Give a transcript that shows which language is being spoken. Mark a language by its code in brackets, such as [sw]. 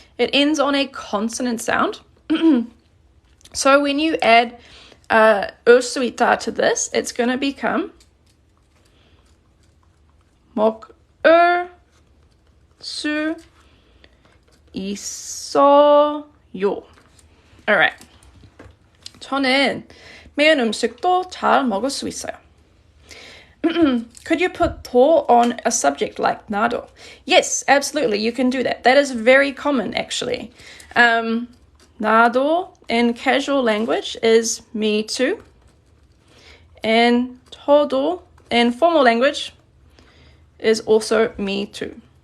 [en] It ends on a consonant sound. So when you add 수 있다 to this, it's going to become [ko] 먹을 수 있어요. [en] Alright. [ko] 저는 매운 음식도 잘 먹을 수 있어요. [en] Could you put 더 on a subject like 나도? Yes, absolutely, you can do that. That is very common, actually. 나도 in casual language is me too. And 저도 in formal language is also me too.